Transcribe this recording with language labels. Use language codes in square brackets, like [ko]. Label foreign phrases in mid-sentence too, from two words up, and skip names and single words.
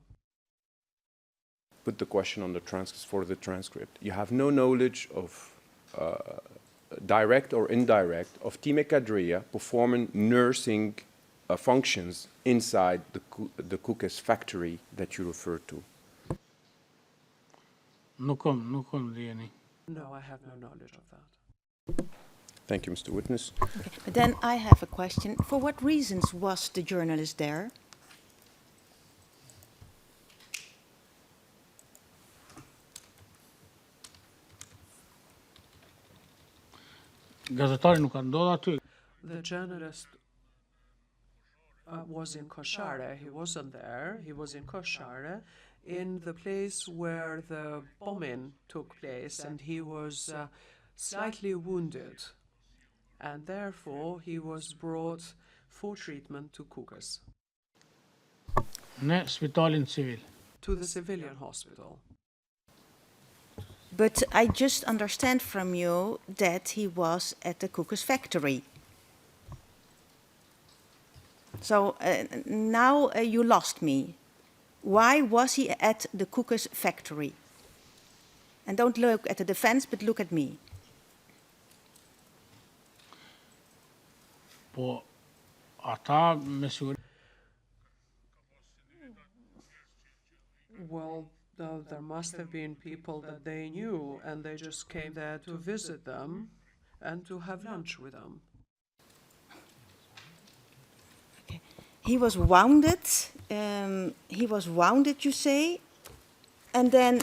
[en] Put the question on the for the transcript. You have no knowledge of direct or indirect of Time Kadria performing nursing functions inside the Kukës factory that you referred to? [sq] Nuk kam ndjeni. [en] No, I have no knowledge of that. Thank you, Mr. Witness. Okay. But then I have a question. For what reasons was the journalist there? [sq] Gazetari nuk ka ndodhur aty. [en] The journalist was in Koshare. He wasn't there. He was in Koshare, in the place where the bombing took place, and he was slightly wounded. And therefore, he was brought for treatment to Kukës. [sq] Në spitalin civil. [en] To the civilian hospital. But I just understand from you that he was at the Kukës factory. So now you lost me. Why was he at the Kukës factory? And don't look at the defense, but look at me. [sq] Po ata me siguri. [en] Well, there must have been people that they knew, and they just came there to visit them and to have lunch with them. Okay. he was wounded. You say, and then.